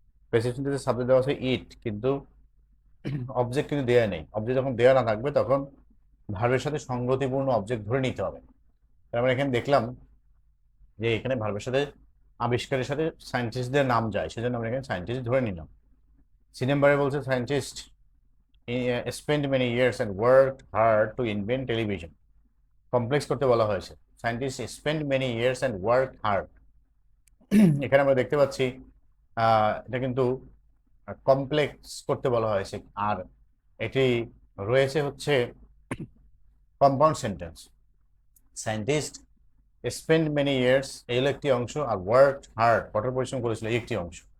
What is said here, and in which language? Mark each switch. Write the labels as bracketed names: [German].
[Bangla] Passive সেন্টেন্সে subject দেওয়া আছে ইট, কিন্তু অবজেক্ট কিন্তু দেওয়া নেই। অবজেক্ট যখন দেওয়া না থাকবে তখন ভার্বের সাথে সঙ্গতিপূর্ণ অবজেক্ট ধরে নিতে হবে। তার মানে এখানে দেখলাম যে এখানে ভার্বের সাথে আবিষ্কারের সাথে সায়েন্টিস্টদের নাম যায়, সেজন্য আমরা এখানে সায়েন্টিস্ট ধরে নিলাম। সি নাম্বারে বলছে [English] Scientist spent many years and worked hard to invent television. [Bangla] Complex করতে বলা হয়েছে, [English] Scientist spent many years and worked hard। [Bangla] এখানে আমরা দেখতে পাচ্ছি এটা কিন্তু কমপ্লেক্স করতে বলা হয়েছে, আর এটি রয়েছে হচ্ছে compound sentence. Scientist [English] spent many years [Bangla] এই হলো একটি অংশ, আর [English] worked hard [Bangla] কঠোর পরিশ্রম করেছিল এই একটি অংশ।